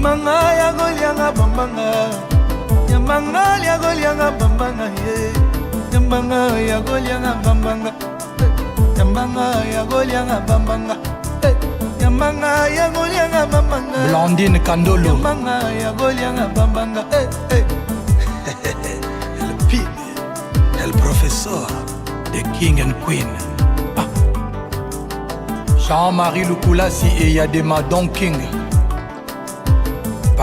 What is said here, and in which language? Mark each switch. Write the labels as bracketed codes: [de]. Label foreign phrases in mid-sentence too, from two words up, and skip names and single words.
[ln] Manga ya golianga bambanga, Yamanga ya golianga bambanga, Yamanga ya golianga bambanga, Yamanga ya golianga bambanga, Yamanga ya golianga bambanga. Blandine Kandolo, Yamanga ya golianga bambanga, El Pig, El Professeur. [en] The King and Queen. [ln] Jean-Marie Lukulasi et Yadema Don King.